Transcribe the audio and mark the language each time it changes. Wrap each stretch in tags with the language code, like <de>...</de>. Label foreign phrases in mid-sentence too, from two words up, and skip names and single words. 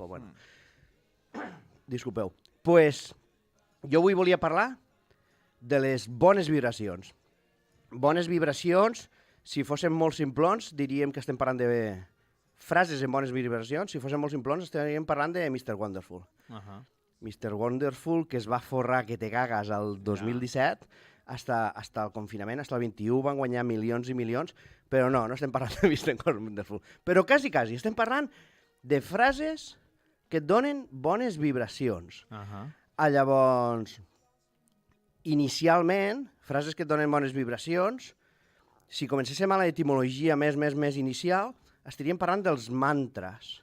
<ca>Bueno, disculpeu. Pues, jo avui volia parlar de les bones vibracions. Bones vibracions, si fóssim molt simplons, diríem que estem parlant de frases en bones vibracions. Si fóssim molt simplons, estaríem parlant de Mr. Wonderful. Mr. Wonderful, que es va forrar que te cagues el 2017, hasta el confinament, hasta el 21, van guanyar milions i milions, però no estem parlant de Mr. Wonderful. Però quasi, estem parlant de frases que et donen bones vibracions. Llavors, inicialment, frases que et donen bones vibracions, si comencéssim a l'etimologia més inicial, estaríem parlant dels mantres.</ca>